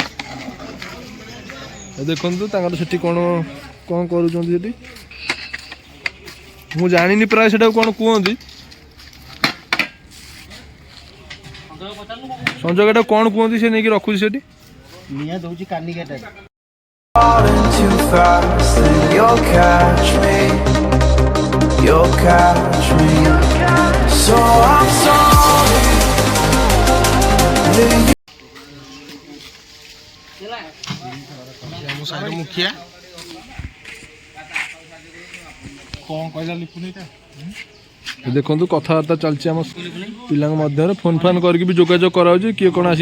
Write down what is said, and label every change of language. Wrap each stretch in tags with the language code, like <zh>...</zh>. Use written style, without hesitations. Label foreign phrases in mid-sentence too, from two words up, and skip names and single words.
<or>ଏ ଦେଖନ୍ତୁ ତାଙ୍କର ସେଠି କ'ଣ କ'ଣ କରୁଛନ୍ତି ସେଠି ମୁଁ ଜାଣିନି ପ୍ରାୟ ସେଟାକୁ କ'ଣ କୁହନ୍ତି। ସଞ୍ଜୟ ଏଟାକୁ କ'ଣ କୁହନ୍ତି ସେ ନେଇକି ରଖୁଛି ସେଠି ନିଆଁ ଦଉଛି କାନିକାଟା।</or> <en>Falling too fast, and you'll catch me. You'll catch me. So I'm sorry.</en> <or>ଆମ ସାହିର ମୁଖିଆ ଦେଖନ୍ତୁ କଥାବାର୍ତ୍ତା ଚାଲିଛି ଆମ ପିଲାଙ୍କ ମଧ୍ୟରେ ଫୋନ୍ ଫାନ୍ କରିକି ବି ଯୋଗାଯୋଗ କରାଯାଉଛି କିଏ କ'ଣ ଆସି</or>